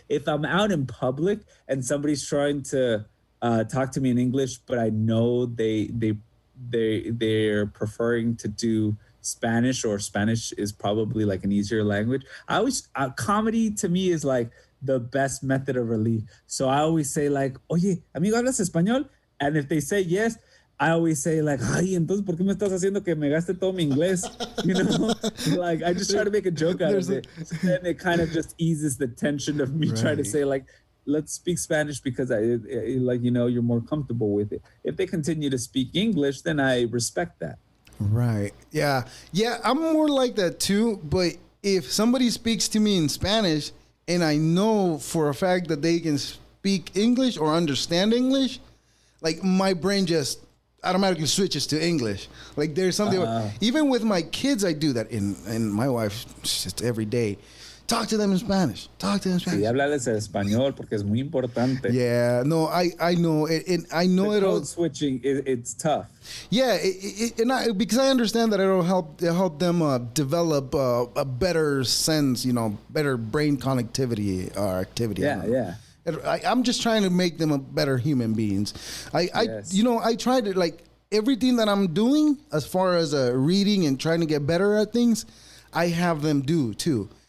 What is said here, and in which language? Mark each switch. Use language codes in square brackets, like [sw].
[en] If I'm out in public and somebody's trying to talk to me in English, but I know they're preferring to do Spanish, or Spanish is probably like an easier language. Comedy to me is like the best method of relief. So I always say like, [es] oye, amigo, ¿hablas español? [en] And if they say yes, I always say like, [es] ay, entonces, ¿por qué me estás haciendo que me gaste todo mi inglés? [en] You know, like I just try to make a joke out of it. So then it kind of just eases the tension of me trying to say like, let's speak Spanish because like, you know, you're more comfortable with it. If they continue to speak English, then I respect that. Right. Yeah. I'm more like that too. But if somebody speaks to me in Spanish and I know for a fact that they can speak English or understand English, like my brain just automatically switches to English. Like there's something, even with my kids, I do that. And my wife, just every day, talk to them in Spanish. [es] Sí, háblales español porque es muy importante. [en] Yeah, no, I know it. I know the code switching, it's tough. Yeah, because I understand that it'll help them develop a better sense, you know, better brain connectivity or activity. Yeah. I'm just trying to make them a better human beings. I try to, like, everything that I'm doing as far as reading and trying to get better at things, I have them do too.